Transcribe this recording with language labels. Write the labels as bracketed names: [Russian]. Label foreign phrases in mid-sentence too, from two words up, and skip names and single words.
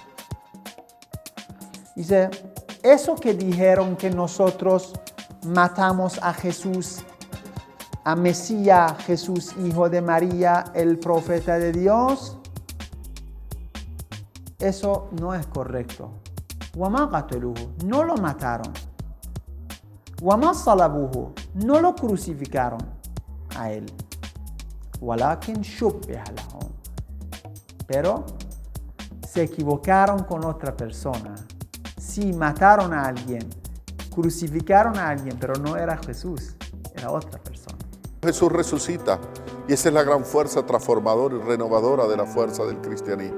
[Spanish] Dice, eso que dijeron que nosotros matamos a Jesús, a Mesías, Jesús, hijo de María, el profeta de Dios, eso no es correcto. [Arabic] وَمَا قَتَلُوهُ, [Spanish] no lo mataron. [Arabic] وَمَا صَلَبُوهُ, [Spanish] no lo crucificaron a él. [Arabic] وَلَكِنْ شُبِّهَ لَهُمْ, [Spanish] pero se equivocaron con otra persona. Sí, mataron a alguien, crucificaron a alguien, pero no era Jesús, era otra persona. Jesús resucita y esa es la gran fuerza transformadora y renovadora de la fuerza del cristianismo.